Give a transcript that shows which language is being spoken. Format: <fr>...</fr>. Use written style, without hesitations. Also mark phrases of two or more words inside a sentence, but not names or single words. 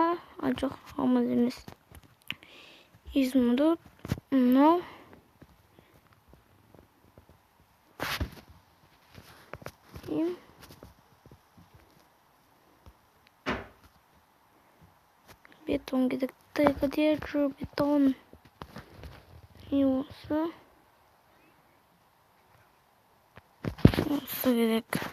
<kk>Жоқ, алмаз емес. Изумруд. Мынау. Бетон керек.</kk> <ru>Где же бетон? И осы.</ru> <kk>Осы керек.</kk>